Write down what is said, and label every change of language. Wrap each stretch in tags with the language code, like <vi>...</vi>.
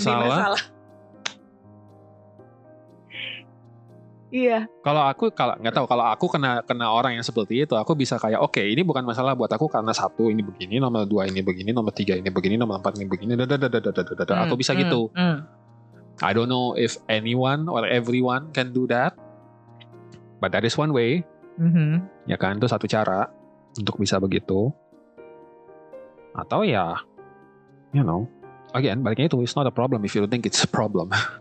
<id>ini masalah. Iya. Kalau nggak tahu, kalau aku kena orang yang seperti itu, aku bisa kayak oke, ini bukan masalah buat aku karena 1 ini begini, nomor 2 ini begini, nomor 3 ini begini, nomor 4 ini begini, aku bisa gitu.</id> <en>I don't know if anyone or everyone can do that, but that is one way.</en> <id>Ya kan, itu satu cara untuk bisa begitu. Atau ya,</id> <en>again,</en> <id>baliknya itu,</id> <en>it's not a problem if you think it's a problem.</en>